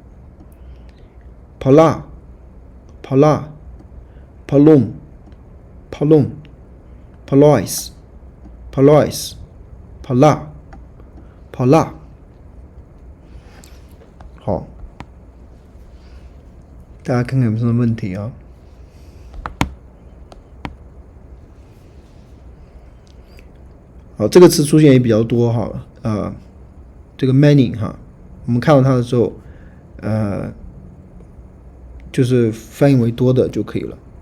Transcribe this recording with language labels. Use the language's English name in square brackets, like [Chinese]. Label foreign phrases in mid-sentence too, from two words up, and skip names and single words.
[Greek] πολλά πολλά πολλῶν πολλῶν πολλοῖς πολλοῖς πολλά πολλά [Chinese] 好，大家看看有什么问题啊？好，这个词出现也比较多哈，这个 many 哈，我们看到它的时候，就是翻译为多的就可以了。